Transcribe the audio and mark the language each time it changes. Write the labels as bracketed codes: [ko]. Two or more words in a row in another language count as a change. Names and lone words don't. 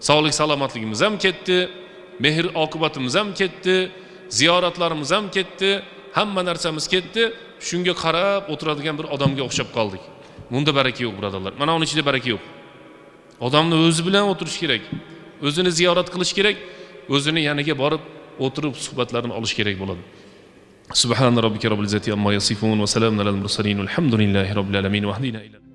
[uz] Sog'lik salomatligimiz ham ketdi, mehr oqibatimiz ham ketdi, ziyoratlarimiz ham ketdi, hamma narsamiz ketdi. Shunga qarab o'tiradigan bir odamga o'xshab qoldik. Bunda baraka yo'q, birodarlar. Mana uning ichida baraka yo'q. Odamni o'zi bilan o'tirish kerak. O'zini ziyorat qilish kerak, o'zini yaniga borib o'tirib suhbatlarini olish kerak bo'ladi. [ar] سبحان ربك رب العزة عما يصفون وسلام على المرسلين. الحمد لله رب العالمين.